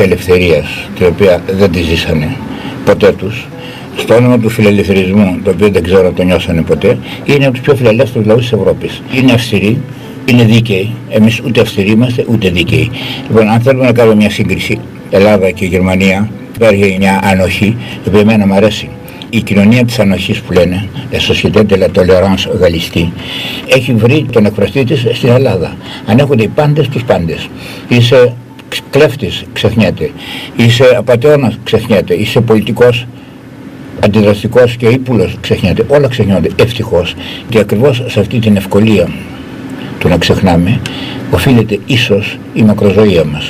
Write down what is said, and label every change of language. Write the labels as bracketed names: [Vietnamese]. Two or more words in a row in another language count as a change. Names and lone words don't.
[Greek] ελευθερίας, την οποία δεν τη ζήσανε ποτέ τους, στο όνομα του φιλελευθερισμού, το οποίο δεν ξέρω αν το νιώσανε ποτέ, είναι από τους πιο φιλελεύθερους λαούς της Ευρώπης. Είναι αυστηροί, είναι δίκαιοι. Εμείς ούτε αυστηροί είμαστε, ούτε δίκαιοι. Λοιπόν, αν θέλουμε να κάνουμε μια σύγκριση Ελλάδα και Γερμανία, υπάρχει μια ανοχή, η οποία εμένα μου αρέσει. Η κοινωνία της ανοχής που λένε, [French] la société de la tolérance galliste, [Greek] έχει βρει τον εκφραστή της στην Ελλάδα. Ανέχονται οι πάντες τους πάντες. Είσαι κλέφτης, ξεχνιέται. Είσαι απατεώνας, ξεχνιέται. Είσαι πολιτικός, αντιδραστικός και ύπουλος, ξεχνιέται. Όλα ξεχνιόνται, ευτυχώς. Και ακριβώς σε αυτή την ευκολία του να ξεχνάμε, οφείλεται ίσως η μακροζωία μας.